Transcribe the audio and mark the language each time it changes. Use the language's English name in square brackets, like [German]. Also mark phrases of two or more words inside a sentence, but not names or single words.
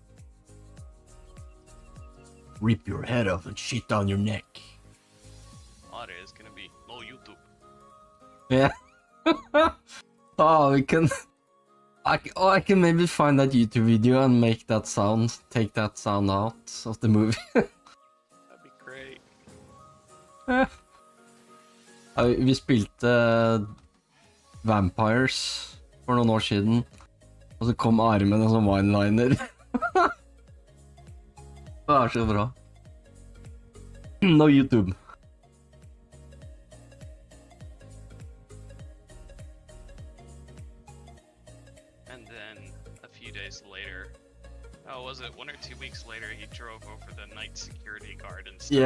[English] Rip your head off and shit down your neck. Are is gonna be no YouTube. Yeah. Oh, we can. I can maybe find that YouTube video and make that sound. Take that sound out of the movie. That'd be great. [Norwegian] Vi spilte Vampires for noen år siden, og så kom Are med en sånn one-liner. Det er så bra. [English] No YouTube. And then a few days later, oh, was it 1 or 2 weeks later, he drove over the night security guard and stuff.